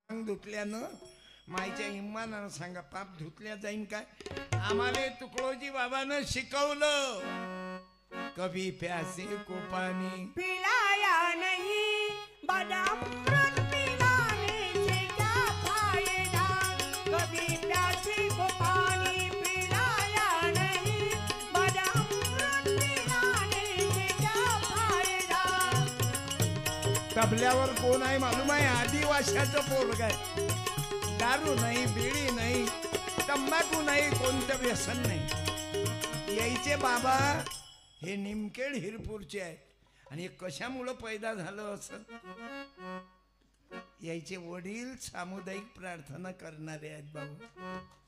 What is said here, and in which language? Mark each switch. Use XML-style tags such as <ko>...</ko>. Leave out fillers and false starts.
<mr>अंग धुतल्यानं माईच्या इम्मानानं सांगा पाप धुतल्या जाईन काय? आम्हाला तुकडोजी बाबानं शिकवलं</mr> <hi>कभी प्यासे को पानी पिलाया नहीं बदामृत पिलाने से क्या फायदा कभी प्यासे को पानी पिलाया नहीं बदामृत पिलाने से क्या फायदा</hi> <mr>तबल्यावर कोण आहे मालूम आहे? आदिवाशाचं पोरग आहे. दारू नाही, बिडी नाही, तंबाखू नाही, कोणतं व्यसन नाही. यायचे बाबा हे निमखेड हिरपूरचे आहेत. आणि कशामुळं पैदा झालं असं? यायचे वडील सामुदायिक प्रार्थना करणारे आहेत बाबा.</mr>